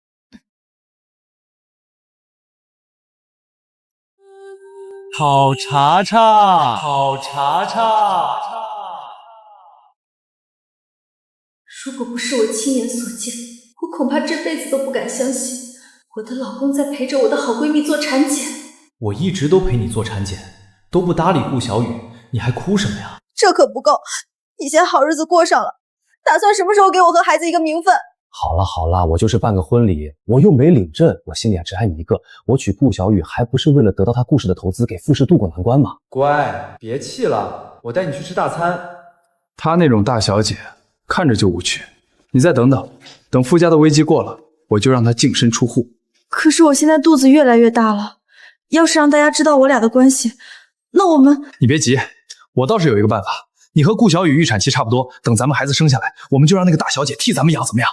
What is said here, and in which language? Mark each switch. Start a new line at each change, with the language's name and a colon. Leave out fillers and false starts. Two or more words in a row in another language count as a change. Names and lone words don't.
Chinese: 好查查，好查查。如果不是我親眼所見，我恐怕這輩子都不敢相信我的老公在陪着我的好閨蜜做產檢。我一直都陪你做產檢，都不搭理顧小雨，你還哭什麼呀？這可不夠，你先好日子過上了，打算什麼時候給我和孩子一個名分？好了好了，我就是辦個婚禮，我又沒領證，我心裡也只愛你一個。我娶顧小雨還不是為了得到她顧氏的投資，給傅氏渡過難關嗎？乖，別氣了，我帶你去吃大餐。她那種大小姐看着就無趣，你再等等，等傅家的危機過了，我就讓她淨身出戶。可是我現在肚子越來越大了，要是讓大家知道我倆的關係，那我們…… 你別急，我倒是有一個辦法。你和顧小雨預產期差不多，等咱們孩子生下來，我們就讓那個大小姐替咱們養，怎麼樣？